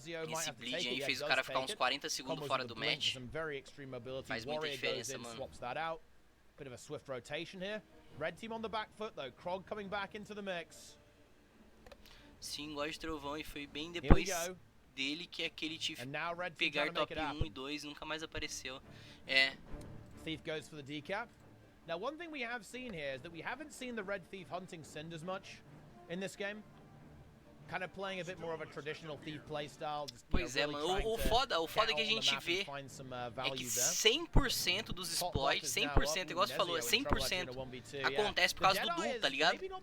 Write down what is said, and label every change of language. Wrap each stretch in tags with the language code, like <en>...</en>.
<pt>Esse bleeding aí fez o cara ficar uns 40 segundos fora do match. Faz muita diferença, mano.</pt> <en>Bit of a swift rotation here. Red team on the back foot though. Krog coming back into the mix.</en> <pt>Sim, gosto de trovão, e foi bem depois dele que aquele tive pegar top 1 e 2 nunca mais apareceu. É.</pt> <en>Thief goes for the decap. Now, one thing we have seen here is that we haven't seen the Red Thief hunting Cinders much in this game. Kind of playing a bit more of a traditional Thief playstyle.</en> <pt>Pois é, mano. O foda que a gente vê é que 100% dos exploits, 100%, igual você falou, 100% acontece por causa do Duel, tá ligado?</pt>